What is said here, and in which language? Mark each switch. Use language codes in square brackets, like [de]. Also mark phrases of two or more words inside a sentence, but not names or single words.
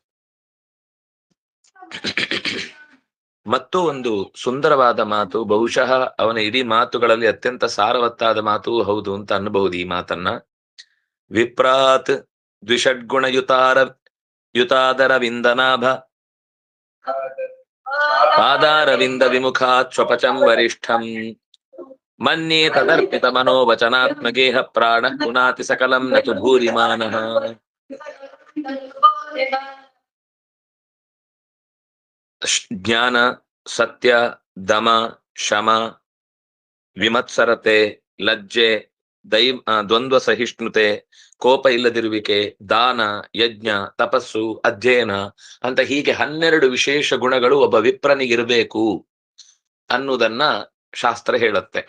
[kn] ಮತ್ತು ಒಂದು ಸುಂದರವಾದ ಮಾತು, ಬಹುಶಃ ಅವನ ಇಡೀ ಮಾತುಗಳಲ್ಲಿ ಅತ್ಯಂತ ಸಾರವತ್ತಾದ ಮಾತು ಹೌದು ಅಂತ ಅನ್ನಬಹುದು ಈ ಮಾತನ್ನ. [sa] ವಿಪ್ರಾತ್ ದ್ವಿಷಡ್ಗುಣಯುತಾದರ ವಿಂದನಾಭ ಪಾದಾರವಿಂದ ವಿಮುಖಾತ್ ಸ್ವಪಚಂ ವರಿಷ್ಠಂ ಮನ್ಯೇ ತದರ್ಪಿತ ಮನೋವಚನಾತ್ಮಗೇಹ ಪ್ರಾಣ ಪುನಾತಿ ಸಕಲಂ ನತು ಭೂರಿಮಾನಃ. [kn] ಜ್ಞಾನ, ಸತ್ಯ, ದಮ, ಶಮ, ವಿಮತ್ಸರತೆ, ಲಜ್ಜೆ, ದ್ವಂದ್ವ ಸಹಿಷ್ಣುತೆ, ಕೋಪ ಇಲ್ಲದಿರುವಿಕೆ, ದಾನ, ಯಜ್ಞ, ತಪಸ್ಸು, ಅಧ್ಯಯನ ಅಂತ ಹೀಗೆ 12 ವಿಶೇಷ ಗುಣಗಳು ಒಬ್ಬ ವಿಪ್ರನಿಗಿರಬೇಕು ಅನ್ನುವುದನ್ನ ಶಾಸ್ತ್ರ ಹೇಳುತ್ತೆ.